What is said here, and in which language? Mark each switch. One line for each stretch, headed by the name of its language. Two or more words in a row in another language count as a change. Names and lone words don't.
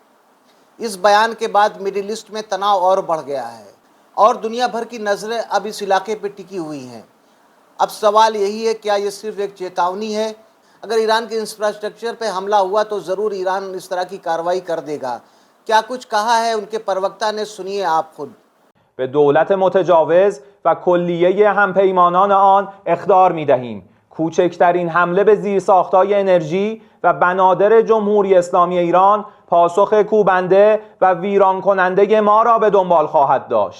Hindi: इस बयान के बाद मिडिल ईस्ट में तनाव और बढ़ गया है और दुनिया भर की नज़रें अब इस इलाके पर टिकी हुई हैं। अब सवाल यही है, क्या ये सिर्फ एक चेतावनी है? अगर ईरान के इंफ्रास्ट्रक्चर पे हमला हुआ तो ज़रूर ईरान इस तरह की कार्रवाई कर देगा। क्या कुछ कहा है उनके प्रवक्ता ने, सुनिए आप खुद।
Persian: به دولت متجاوز و کلیه همپیمانان آن اخطار می‌دهیم. کوچکترین حمله به زیرساخت‌های انرژی و بنادر جمهوری اسلامی ایران پاسخ کوبنده و ویران کننده ما را به دنبال خواهد داشت.